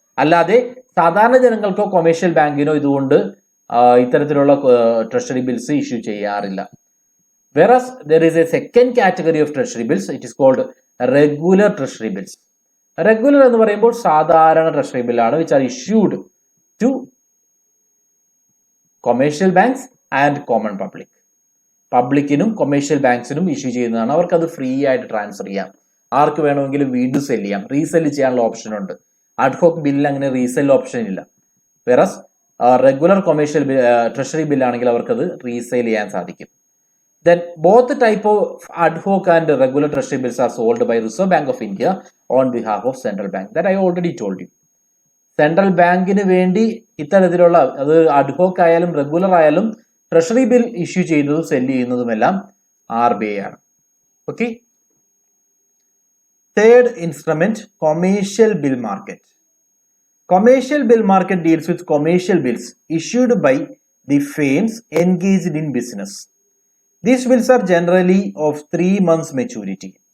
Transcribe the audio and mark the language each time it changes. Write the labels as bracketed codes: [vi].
[ml] അല്ലാതെ സാധാരണ ജനങ്ങൾക്കോ കൊമേഴ്ഷ്യൽ ബാങ്കിനോ ഇതുകൊണ്ട് ഇത്തരത്തിലുള്ള ട്രഷറി ബിൽസ് ഇഷ്യൂ ചെയ്യാറില്ല. [en] Whereas there is a second category of treasury bills, it is called regular treasury bills. [ml] Regular എന്ന് പറയുമ്പോൾ സാധാരണ ട്രഷറി ബില്ലാണ്, [en] which are issued to commercial banks and common public. [ml] പബ്ലിക്കിനും commercial ബാങ്ക്സിനും issue ചെയ്യുന്നതാണ്. അവർക്കത് free ആയിട്ട് transfer ചെയ്യാം. ആർക്ക് വേണമെങ്കിലും വീണ്ടും സെല് ചെയ്യാം. റീസെല് ചെയ്യാനുള്ള ഓപ്ഷൻ ഉണ്ട്. അഡ്ഹോക്ക് ബില്ലിൽ അങ്ങനെ റീസെൽ ഓപ്ഷൻ ഇല്ല. വെറസ് റെഗുലർ കൊമേഴ്ഷ്യൽ ട്രഷറി ബില്ലാണെങ്കിൽ അവർക്കത് റീസെയിൽ ചെയ്യാൻ സാധിക്കും. [en] Then both type of ad hoc and regular treasury bills are sold by Reserve Bank of India on behalf of Central Bank. That I already told you. [ml] Central ബാങ്കിന് വേണ്ടി ഇത്തരത്തിലുള്ള അത് ad hoc ആയാലും regular ആയാലും treasury bill issue ചെയ്യുന്നതും cell ചെയ്യുന്നതുമെല്ലാം RBI ആണ്. Okay. Third instrument commercial bill market. [en] Commercial bill market deals with commercial bills issued by the firms engaged in business. These bills are generally of 3 months maturity.